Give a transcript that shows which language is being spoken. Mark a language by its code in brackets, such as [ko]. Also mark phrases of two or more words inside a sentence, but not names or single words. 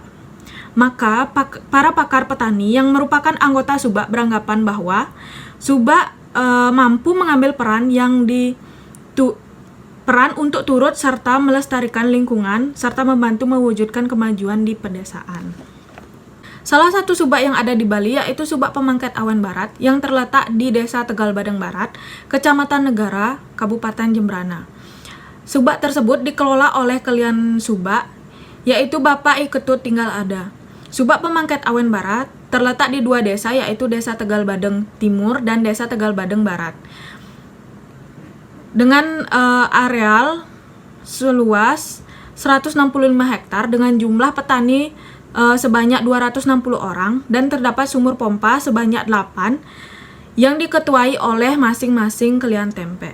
[id] Maka para pakar petani yang merupakan anggota Subak beranggapan bahwa Subak mampu mengambil peran untuk turut serta melestarikan lingkungan serta membantu mewujudkan kemajuan di pedesaan. Salah satu Subak yang ada di Bali yaitu Subak Pemangket Awen Barat yang terletak di Desa Tegal Badeng Barat, Kecamatan Negara, Kabupaten Jembrana. Subak tersebut dikelola oleh Kelian Subak, yaitu Bapak Iketut Tinggal Ada. Subak Pemangket Awen Barat terletak di 2 desa, yaitu Desa Tegal Badeng Timur dan Desa Tegal Badeng Barat. Dengan areal seluas 165 hektar dengan jumlah petani sebanyak 260 orang dan terdapat sumur pompa sebanyak 8 yang diketuai oleh masing-masing Kelian Tempe.